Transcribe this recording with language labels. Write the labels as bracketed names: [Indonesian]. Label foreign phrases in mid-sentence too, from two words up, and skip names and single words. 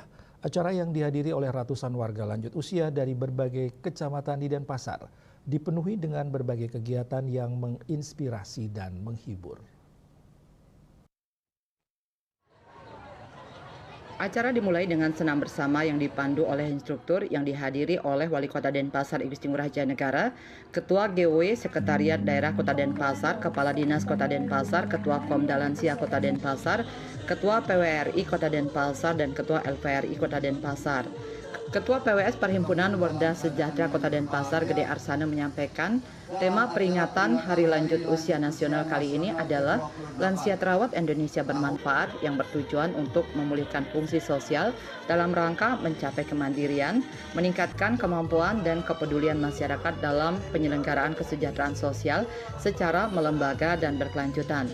[Indonesian] Acara yang dihadiri oleh ratusan warga lanjut usia dari berbagai kecamatan di Denpasar dipenuhi dengan berbagai kegiatan yang menginspirasi dan menghibur. Acara dimulai dengan senam bersama yang dipandu oleh instruktur yang dihadiri oleh Wali Kota Denpasar Igusti Ngurah Janegara, Ketua GW Sekretariat Daerah Kota Denpasar, Kepala Dinas Kota Denpasar, Ketua Komda Lansia Kota Denpasar, Ketua PWRI Kota Denpasar, dan Ketua LVRI Kota Denpasar. Ketua PWS Perhimpunan Wardah Sejahtera Kota Denpasar, Gede Arsana, menyampaikan tema peringatan Hari Lanjut Usia Nasional kali ini adalah Lansia Terawat Indonesia Bermanfaat, yang bertujuan untuk memulihkan fungsi sosial dalam rangka mencapai kemandirian, meningkatkan kemampuan dan kepedulian masyarakat dalam penyelenggaraan kesejahteraan sosial secara melembaga dan berkelanjutan.